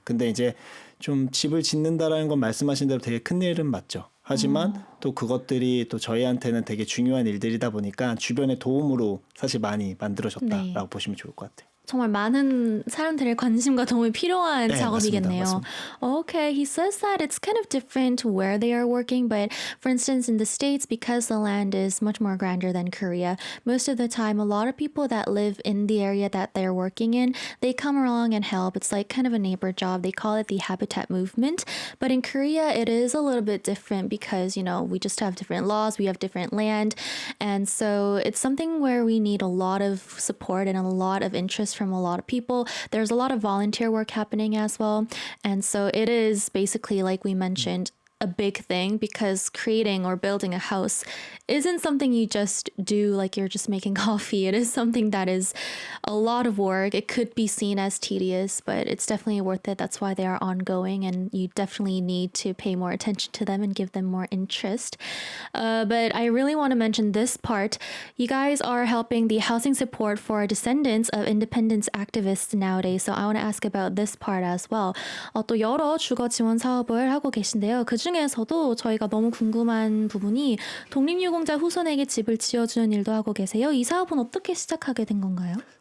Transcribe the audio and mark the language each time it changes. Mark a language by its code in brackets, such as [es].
[ko] 근데 이제 좀 집을 짓는다라는 건 말씀하신 대로 되게 큰 일은 맞죠. 하지만 또 그것들이 또 저희한테는 되게 중요한 일들이다 보니까 주변의 도움으로 사실 많이 만들어졌다라고 네. 보시면 좋을 것 같아요. 정말 많은 사람들의 관심과 도움이 필요한 네, 작업이겠네요. 맞습니다. [en] Okay, he says that it's kind of different where they are working, but for instance, in the States, because the land is much more grander than Korea, most of the time, a lot of people that live in the area that they're working in, they come along and help. It's like kind of a neighbor job. They call it the habitat movement. But in Korea, it is a little bit different because, you know, we just have different laws, we have different land. And so it's something where we need a lot of support and a lot of interest from a lot of people. There's a lot of volunteer work happening as well. And so it is basically, like we mentioned, a big thing because creating or building a house isn't something you just do like you're just making coffee. It is something that is a lot of work. It could be seen as tedious, but it's definitely worth it. That's why they are ongoing, and you definitely need to pay more attention to them and give them more interest. But I really want to mention this part. You guys are helping the housing support for descendants of independence activists nowadays. So I want to ask about this part as well. [ko] 또 여러 주거 지원 사업을 하고 계신데요. 그 중에서도 저희가 너무 궁금한 부분이 독립유공자 후손에게 집을 지어주는 일도 하고 계세요. 이 사업은 어떻게 시작하게 된 건가요?